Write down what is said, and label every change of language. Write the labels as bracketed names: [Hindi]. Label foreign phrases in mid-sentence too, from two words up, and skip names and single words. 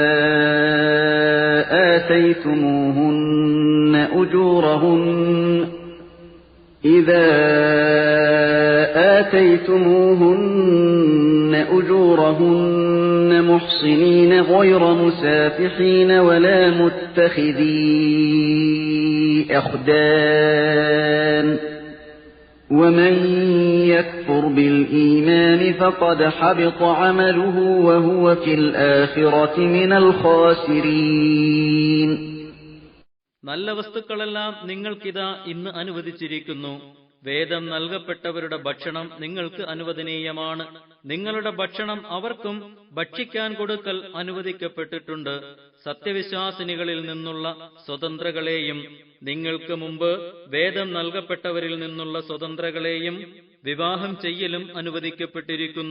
[Arabic] آتيتموهن أجورهن محصنين غير مسافحين ولا متخذي أخدان ومن يكفر بالإيمان فقد حبط عمله وهو في الآخرة من الخاسرين. [Malayalam] നല്ല വസ്തുക്കളെല്ലാം നിങ്ങൾക്കിതാ ഇന്ന് അനുവദിച്ചിരിക്കുന്നു. വേദം നൽകപ്പെട്ടവരുടെ ഭക്ഷണം നിങ്ങൾക്ക് അനുവദനീയമാണ്. നിങ്ങളുടെ ഭക്ഷണം അവർക്കും ഭക്ഷിക്കാൻ കൊടുക്കൽ അനുവദിക്കപ്പെട്ടിട്ടുണ്ട്. സത്യവിശ്വാസിനികളിൽ നിന്നുള്ള സ്വതന്ത്രകളെയും നിങ്ങൾക്ക് മുമ്പ് വേദം നൽകപ്പെട്ടവരിൽ നിന്നുള്ള സ്വതന്ത്രകളെയും വിവാഹം ചെയ്യലും അനുവദിക്കപ്പെട്ടിരിക്കുന്നു.